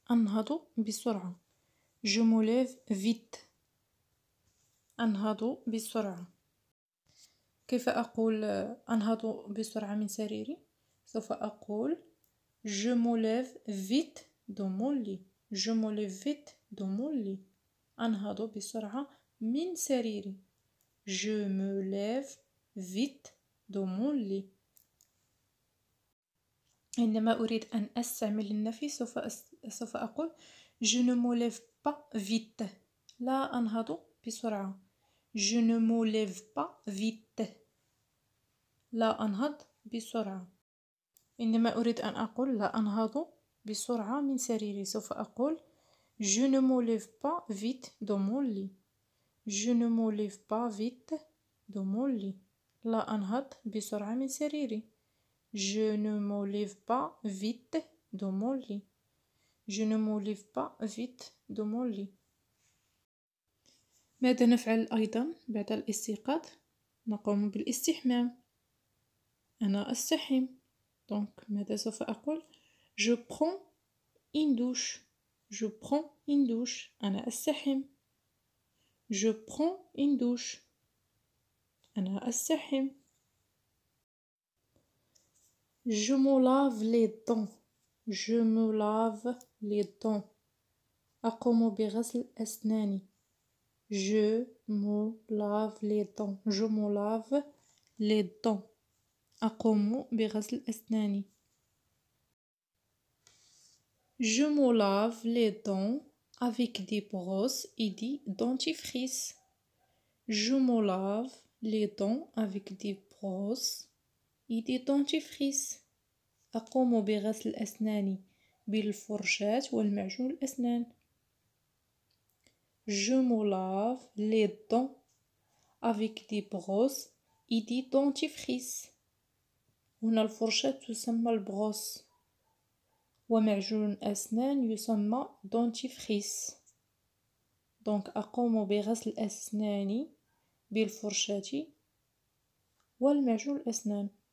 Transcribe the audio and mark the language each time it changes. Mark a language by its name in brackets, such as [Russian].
[Arabic] أنهض بسرعة. [French] Je me lève vite. [Arabic] أنهض بسرعة. كيف أقول أنهض بسرعة من سريري؟ سوف أقول [French] je me lève vite de mon lit. Je me lève vite de mon lit. [Arabic] أنهض بسرعة من سريري. [French] Je me lève vite de mon lit. [Arabic] عندما أريد أن أستعمل النفي سوف أقول [French] je ne me lève pas vite. [Arabic] لا أنهض بسرعة. [French] Je ne me lève pas vite. [Arabic] لا أنهض بسرعة. عندما أريد أن أقول لا أنهض بسرعة من سريري سوف أقول [French] je ne me lève pas vite de mon lit. Je ne me lève pas vite de mon lit. [Arabic] لا أنهض بسرعة من سريري. [French] Je ne me lève pas vite de mon lit. Je ne me lève pas vite de mon lit. [Arabic] ماذا نفعل أيضا بعد الاستيقاظ؟ نقوم بالاستحمام. أنا أستحم. [French] Donc [Arabic] ماذا سوف أقول؟ [French] Je prends une douche. Je prends une douche. [Arabic] أنا أستحم. [French] Je prends une douche. أنا أستحم. Je me lave les dents. Je me lave les dents. [Arabic] أقوم بغسل أسناني. [French] Je me lave les dents. Je me lave les dents. [Arabic] أقوم بغسل أسناني. [French] Je me lave les dents avec des brosses et des dentifrices. Je me lave les dents avec des brosses et des dentifrices. [Arabic] أقوم بغسل أسناني بالفرشاة والمعجون الأسنان. Je me lave les dents avec des brosses et des dentifrices. هنا الفرشاة تسمى البروس ومعجون الأسنان يسمى dentifrice. دونك أقوم بغسل أسناني بالفرشاة والمعجون الأسنان.